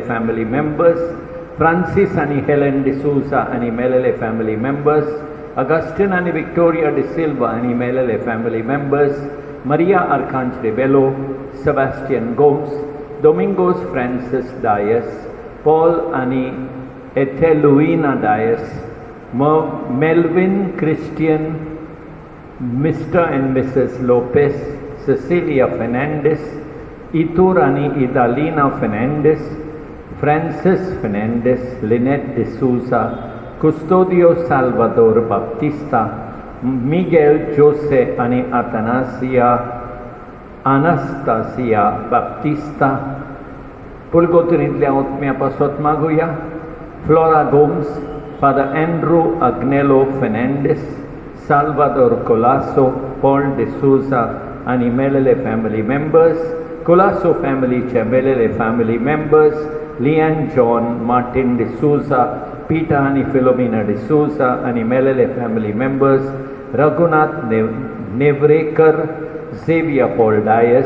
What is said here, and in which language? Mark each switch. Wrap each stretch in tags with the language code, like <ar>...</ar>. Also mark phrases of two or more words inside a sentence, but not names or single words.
<en>family members,</en> <kok>फ्रांसिस आणि हेलेन डिसूजा आणि मेलेले</kok> <en>family members,</en> <kok>अगस्टिन आणि विक्टोरिया डिसिल्वा आणि मेलेले</kok> <en>family members,</en> <kok>मरिया आर्कांज रिबेलो, सेबॅस्टियन गोम्स, डोमिंगोस फ्रांसिस डायस, पॉल आणि एथेलुइना डायस, मेल्विन क्रिस्टियन, Mr. and Mrs. Lopez, Cecilia Fernandez, Itur आणि Idalina Fernandez, Francis Fernandez, Lynette D'Souza, Custodio Salvador Baptista, Miguel Jose आणि Anastasia Baptista. पुलगोतरींतल्या आत्म्या पासत मागुया. फ्लोरा गोम्स, फादर एंड्रू अग्नेलो फेर्नांडीस, Salvador Colasso, Paul D'Souza आणि मेलेले</kok> <en>family members,</en> <kok>कोलासो फॅमिलीच्या मेलेले</kok> <en>family members,</en> <kok>लियान जॉन मार्टिन डिसूजा, पीटा आणि फिलोमिना डिसूजा आणि मेलेले</kok> <en>family members,</en> <kok>रघुनाथ नेवरेकर, झेविया पॉल डायस.</kok>